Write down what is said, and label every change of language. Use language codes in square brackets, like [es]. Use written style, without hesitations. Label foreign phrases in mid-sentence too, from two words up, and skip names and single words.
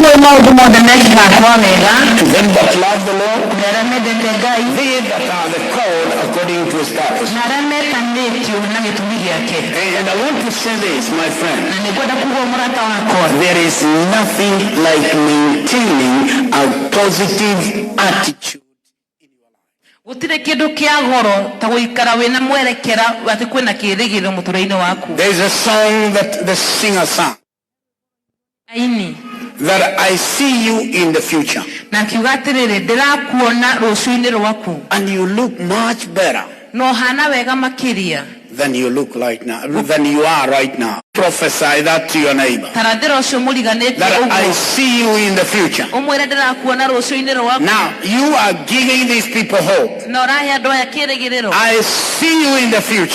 [en] To them that love the Lord they that are the called according to his purpose. And I want to say this, my friend. There is nothing like maintaining a positive attitude. [ki] Gutire kindu kia goro ta guikara wina mwerekera ati kwina kirigiro muturaini waku. [en] There is a song that the singer sang. Aini. That I see you in the future. [ki] Na kiugatirire ndirakuona rucuini rwaku. [en] And you look much better. [ki] No hana wega makiria. [en] Than you look right now. Than you are right now. Prophesy that to your neighbor. That I see you in the future. Now, you are giving these people hope. I see you in the future.